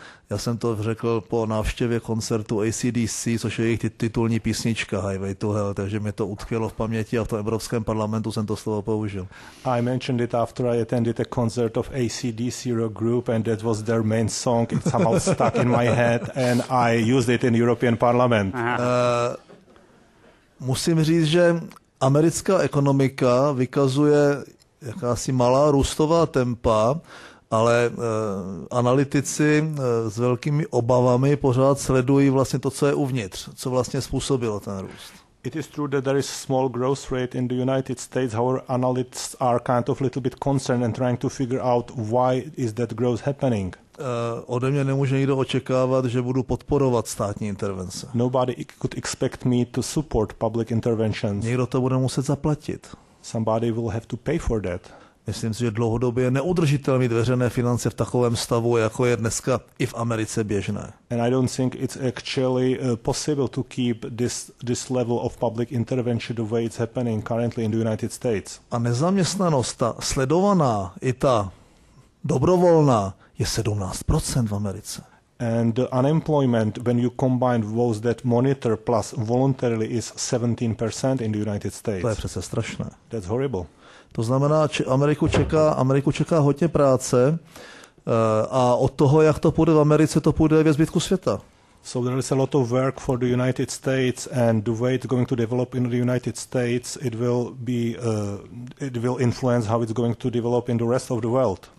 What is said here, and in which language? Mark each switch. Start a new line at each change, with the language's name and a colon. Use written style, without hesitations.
Czech: Já jsem to řekl po návštěvě koncertu AC/DC, což je jejich titulní písnička Highway to Hell, takže mi to utkvělo v paměti a v tom Evropském parlamentu jsem to slovo použil.
English: I mentioned it after I attended a concert of AC/DC rock group and that was their main song. It somehow stuck in my head and I used it in European Parliament.
Czech: Musím říct, že americká ekonomika vykazuje jakási malá růstová tempa, ale analytici s velkými obavami pořád sledují vlastně to, co je uvnitř, co vlastně způsobilo ten růst.
English: It is true that there is small growth rate in the United States. However, analysts are kind of little bit concerned and trying to figure out why is that growth happening.
Czech: Ode mě nemůže nikdo očekávat, že budu podporovat státní intervence.
English: Nobody could expect me to support public interventions.
Czech: Někdo to bude muset zaplatit.
English: Somebody will have to pay for that.
Czech: Myslím si, že dlouhodobě je neudržitelné mít veřejné finance v takovém stavu, jako je dneska i v Americe běžné.
English: And I don't think it's actually possible to keep this level of public intervention the way it's happening currently in the United States.
Czech: A nezaměstnanost, ta sledovaná i ta dobrovolná, je 17% v Americe.
English: And the unemployment, when you combine those that monitor plus voluntarily, is 17% in the United States.
Czech: To je přece strašné.
English: That's horrible.
Czech: To znamená, že Ameriku čeká hodně práce a od toho, jak to půjde v Americe, to půjde ve zbytku světa.
English: So there is a lot of work for the United States, and the way it's going to develop in the United States, it will influence how it's going to develop in the rest of the world.